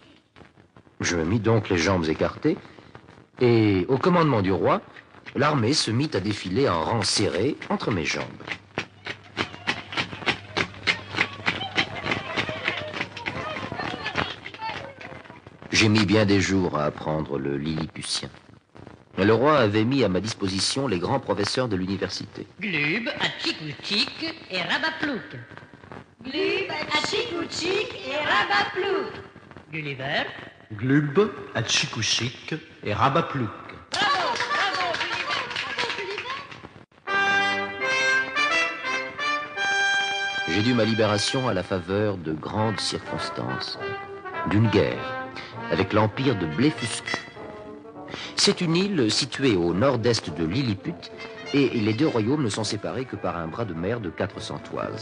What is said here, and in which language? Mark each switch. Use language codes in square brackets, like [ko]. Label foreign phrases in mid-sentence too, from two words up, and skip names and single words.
[fr] Je me mis donc les jambes écartées et, au commandement du roi, l'armée se mit à défiler en rang serré entre mes jambes. J'ai mis bien des jours à apprendre le lilliputien. Le roi avait mis à ma disposition les grands professeurs de l'université. Glub, Atchikouchik et Rabaplouk. Glub, Atchikouchik et Rabaplouk. Gulliver. Glub, Atchikouchik et Rabaplouk. Bravo, bravo, J'ai dû ma libération à la faveur de grandes circonstances, d'une guerre avec l'empire de Blefuscu. C'est une île située au nord-est de Lilliput et les 2 royaumes ne sont séparés que par un bras de mer de 400 toises.